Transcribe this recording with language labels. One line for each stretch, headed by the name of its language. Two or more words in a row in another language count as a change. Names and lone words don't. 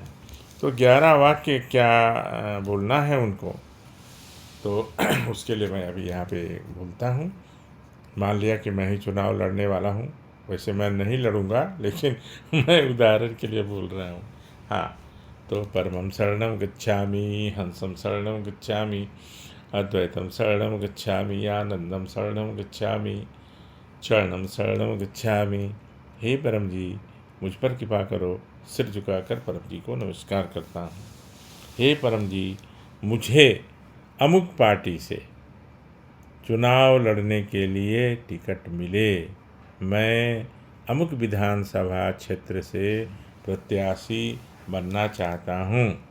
Hindi: तो 11 वाक्य क्या बोलना है उनको, तो उसके लिए मैं अभी यहाँ पे बोलता हूँ। मान लिया कि मैं ही चुनाव लड़ने वाला हूँ, वैसे मैं नहीं लड़ूंगा, लेकिन मैं उदाहरण के लिए बोल रहा हूँ।
Sanskrit: हाँ, तो परमं शरणं गच्छामि, हंसं शरणं गच्छामि, अद्वैतं शरणं गच्छामि, आनंदं शरणं गच्छामि, चरणं शरणं गच्छामि।
Hindi: हे परम जी, मुझ पर कृपा करो। सिर झुकाकर परम जी को नमस्कार करता हूँ। हे परम जी, मुझे अमुक पार्टी से चुनाव लड़ने के लिए टिकट मिले, मैं अमुक विधानसभा क्षेत्र से प्रत्याशी बनना चाहता हूँ,